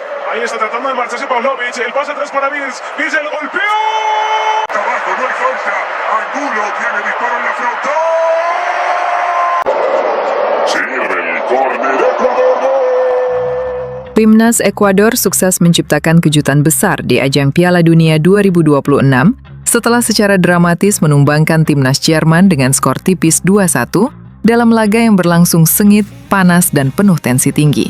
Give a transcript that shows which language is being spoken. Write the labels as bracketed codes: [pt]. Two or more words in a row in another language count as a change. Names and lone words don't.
[es] Ahí está tratando de marcharse Pavlovic. El pase atrás para Vince. Vince el golpeo. Abajo, no hay falta. Angulo tiene disparo en la frontal. Sirve el córner Ecuador. [id] Timnas Ekuador sukses menciptakan kejutan besar di ajang Piala Dunia 2026 setelah secara dramatis menumbangkan timnas Jerman dengan skor tipis 2-1 dalam laga yang berlangsung sengit, panas, dan penuh tensi tinggi.